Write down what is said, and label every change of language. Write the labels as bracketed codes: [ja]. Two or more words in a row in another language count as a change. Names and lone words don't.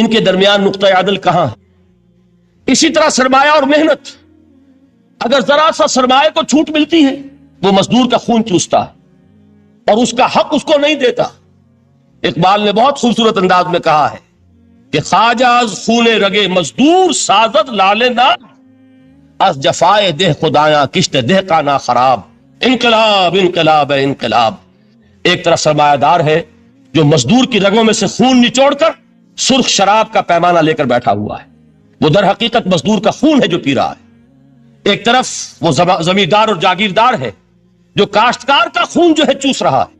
[ur] ان کے درمیان نقطہ عدل کہاں ہے؟ اسی طرح سرمایہ اور محنت، اگر ذرا سا سرمایہ کو چھوٹ ملتی ہے، وہ مزدور کا خون چوستا ہے اور اس کا حق اس کو نہیں دیتا. اقبال نے بہت خوبصورت انداز میں کہا ہے کہ [fa] خواجہ از خون رگے مزدور سازد لالنا، از جفائے دہ خدایاں کشت دہ کا نا خراب. [ur] انقلاب انقلاب ہے انقلاب. ایک طرف سرمایہ دار ہے جو مزدور کی رگوں میں سے خون نچوڑ کر سرخ شراب کا پیمانہ لے کر بیٹھا ہوا ہے، وہ در حقیقت مزدور کا خون ہے جو پی رہا ہے. ایک طرف وہ زمیندار اور جاگیردار ہے جو کاشتکار کا خون جو ہے چوس رہا ہے.